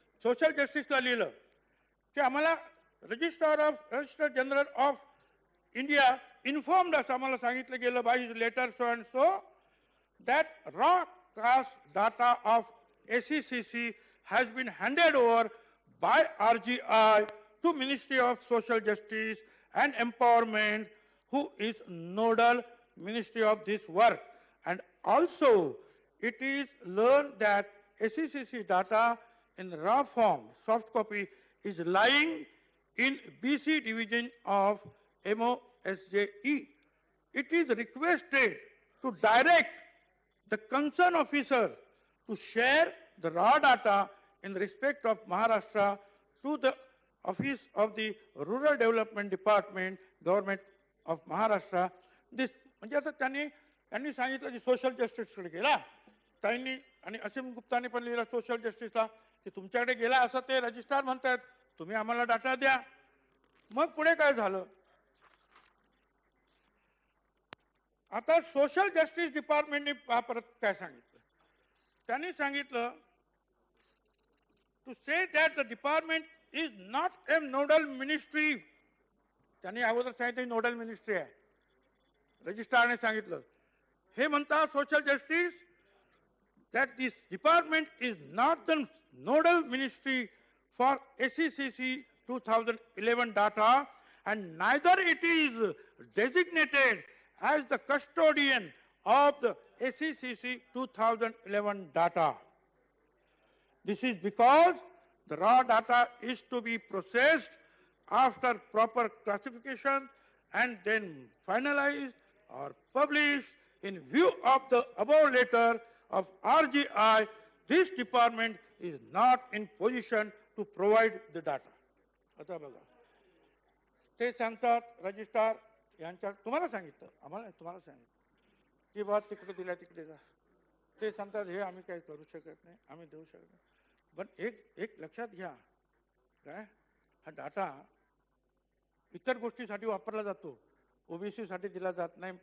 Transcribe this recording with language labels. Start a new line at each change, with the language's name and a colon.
Marathi: Social जस्टिसला लिहिलं की आम्हाला
English: register general of India informed
Marathi: असं आम्हाला सांगितलं गेलं
English: By his letter so and so that raw caste data of ACCC has been handed over by RGI to Ministry of Social Justice and Empowerment, who is nodal ministry of this work. And also, it is learned that ACCC data in raw form, soft copy, is lying in BC division of MOSJE. It is requested to direct the concerned officer to share the raw data in respect of Maharashtra to the Office of the Rural Development Department, Government of Maharashtra.
Marathi: This म्हणजे आता त्यांनी सांगितलं की social जस्टिसकडे गेला त्यांनी आणि असीम गुप्ताने पण लिहिलं सोशल जस्टिसला की तुमच्याकडे गेला असं ते रजिस्ट्रार म्हणतात, तुम्ही आम्हाला डाटा द्या. मग पुढे काय झालं? आता सोशल जस्टिस डिपार्टमेंटने परत काय सांगितलं? त्यांनी सांगितलं
English: To say that the department is not a nodal ministry.
Marathi: त्यांनी अगोदर सांगितलं नोडल मिनिस्ट्री आहे, रजिस्ट्रारने सांगितलं. हे म्हणतात
English: Social justice that this department is not the nodal ministry for ACCC 2011 data and neither it is designated as the custodian of the ACCC 2011 data. This is because the raw data is to be processed after proper classification and then finalized or published. In view of the above letter of RGI, this department is not in position to provide the data.
Marathi: आता बघा ते सांगतात registrar यांच्या, तुम्हाला सांगितलं आम्हाला, तुम्हाला सांगितलं की बात तिकडे दिल्या तिकडे जा. ते सांगतात हे आम्ही काही करू शकत नाही, आम्ही देऊ शकत नाही. पण एक लक्षात घ्या, काय हा डाटा इतर गोष्टीसाठी वापरला जातो, ओबीसी साठी दिला जात नाही.